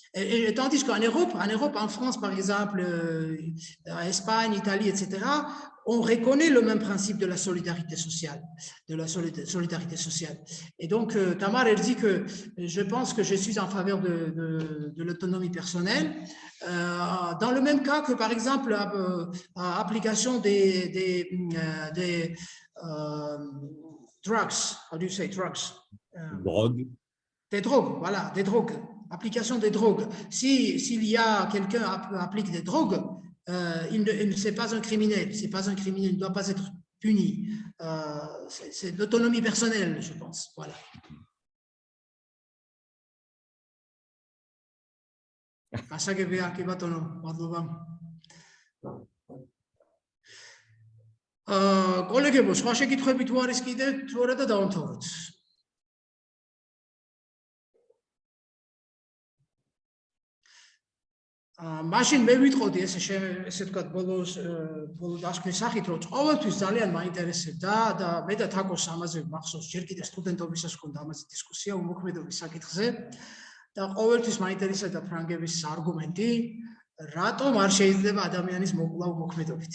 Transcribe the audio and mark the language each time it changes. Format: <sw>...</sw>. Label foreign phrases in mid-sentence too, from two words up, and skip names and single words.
<fr>Et tandis qu'en Europe, en France, par exemple, en Espagne, Italie, etc., on reconnaît le même principe de la solidarité sociale. Et donc, Tamar, elle dit que je pense que je suis en faveur de l'autonomie personnelle. Dans le même cas que, par exemple, application des drugs,</fr> <en>how do you say drugs?</en> <fr>Drogue. Des drogues, voilà, des drogues. Application des drogues. S'il y a quelqu'un qui applique des drogues, c'est pas un criminel. C'est pas un criminel. Il ne doit pas être puni. C'est l'autonomie personnelle, je pense. Voilà.</fr> <ka>კოლეგებო, სხვა შეკითხვები თუ არის კიდე, თუ არა და დავამთავროთ. მაშინ მე ვიტყოდი ესე ვთქვათ ბოლო დასკვნის სახით, რომ ყოველთვის ძალიან მაინტერესებდა და მე და თაკოს ამაზე მახსოვს, ჯერ კიდევ სტუდენტობისას ჰქონდა ამაზე დისკუსია უმოქმედობის საკითხზე და ყოველთვის მაინტერესებდა ფრანგების არგუმენტი, რატომ არ შეიძლება ადამიანის მოკლა უმოქმედობით.</ka>